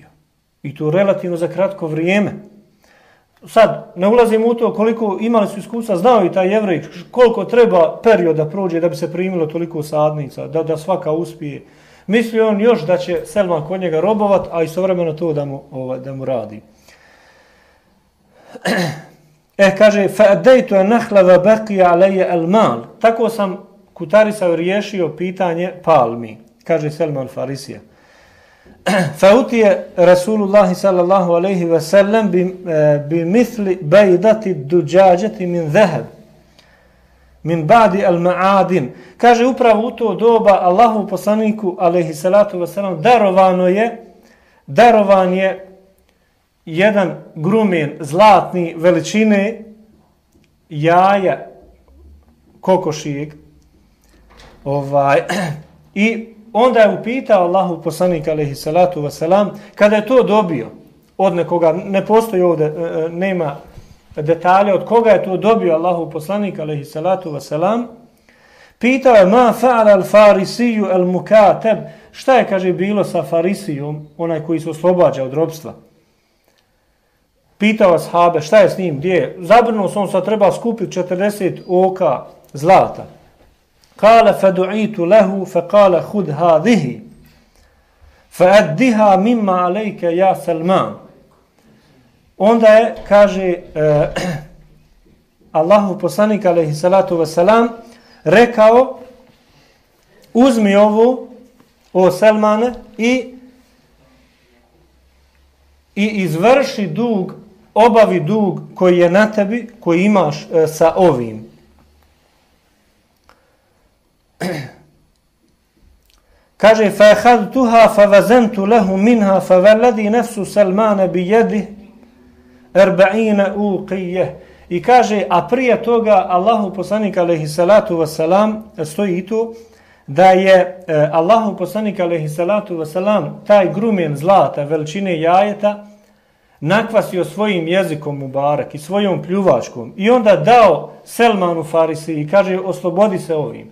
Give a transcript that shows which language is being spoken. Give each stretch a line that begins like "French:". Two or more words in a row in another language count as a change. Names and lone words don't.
Bosnian: I to relativno za kratko vrijeme. Sad, ne ulazim u to koliko imali su iskustva, znao i taj Jevrej koliko treba perioda prođe da bi se primilo toliko sadnica, da svaka uspije. Misli on još da će Selman kod njega robovat, a istovremeno to da mu radi.
Arabic: Kaže, فأديت النخل وبقي علي المال.
Bosnian: Tako sam kutarisao, riješio pitanje palmi, kaže Selman Farisija.
Arabic: فأتي رسول الله صلى الله عليه وسلم بمثل بيضة الدجاجة من ذهب من بعض المعادن.
Bosnian: Kaže, upravo u to doba Allahu poslaniku
Arabic: عليه الصلاة والسلام
Bosnian: darovan je jedan grumen zlatni veličine jaja kokošijeg. I onda je upitao Allahu poslanik
Arabic: عليه الصلاة والسلام,
Bosnian: kada je to dobio od nekoga, ne postoji ovdje, nema detalja od koga je to dobio Allahu poslanik
Arabic: عليه الصلاة والسلام,
Bosnian: Pitao je
Arabic: ما فعل الفارسي المكاتب,
Bosnian: šta je, kaže, bilo sa farisijom, onaj koji se oslobađa od ropstva. Pitao ashabe, šta je s njim, gdje je? Zabrinuo se, on sad treba skupiti 40 oka zlata.
Arabic: قال فدعيت له فقال خذ هذه فأدها مما عليك يا سلمان.
Bosnian: Onda je, kaže, Allahu poslanik
Arabic: عليه الصلاة والسلام
Bosnian: rekao, uzmi ovo, o Salmane, i izvrši dug, obavi dug koji je na tebi, koji imaš sa ovim. Kaže,
Arabic: فَأَخَذْتُهَا فَوَزَنْتُ لَهُ مِنْهَا فَوَلَّذِي نَفْسُ سَلْمَانَ بِيَدِهِ 40 أُوقِيَّةً.
Bosnian: I kaže, a prije toga Allahu poslanik
Arabic: عليه الصلاة والسلام,
Bosnian: stoji to, da je Allahu poslanik
Arabic: عليه الصلاة والسلام
Bosnian: taj grumen zlata veličine jajeta nakvasio svojim jezikom mubarak i svojom pljuvačkom i onda dao Selmanu Farisi i kaže, oslobodi se ovim.